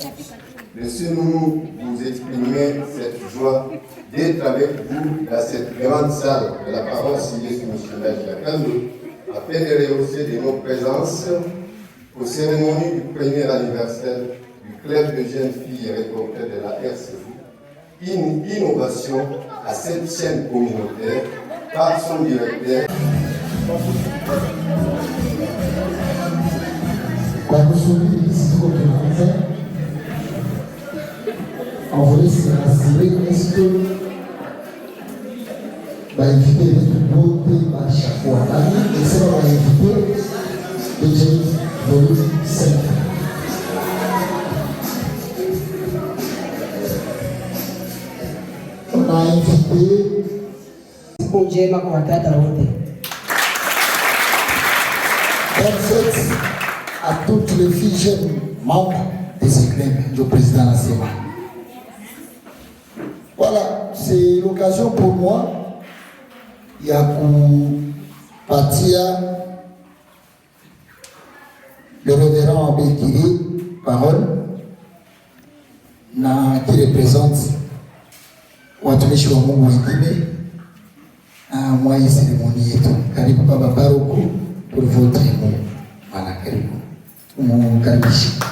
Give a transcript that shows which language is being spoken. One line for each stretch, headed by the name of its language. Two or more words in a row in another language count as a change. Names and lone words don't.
French: Laissez-nous vous exprimer cette joie d'être avec vous dans cette grande salle de la paroisse Céleste missionnaire Jacando afin de rehausser de nos présences aux cérémonies du premier anniversaire du club de jeunes filles récoltées de la RCV, une innovation à cette chaîne communautaire par son directeur.
Swahili: Kwa kusubiri sisi tuko tunaanza,
French: on voulait se rassurer, est-ce que invité les autres à chaque fois et c'est on va inviter les jeunes volume 5. On a invité
Swahili: siku njema kwa watata wote.
French: bonne fête à toutes les filles jeunes membres des éclairs du président national. Voilà, c'est l'occasion pour moi il y a pour partir le révérend Abbé Kiri, parole, qui représente
Swahili: watumishi wa Mungu wengine mwa hii seremoni yetu. Karibu Baba Paroko
French: pour votre mot. Voilà,
Swahili: karibu. Mkaribishe.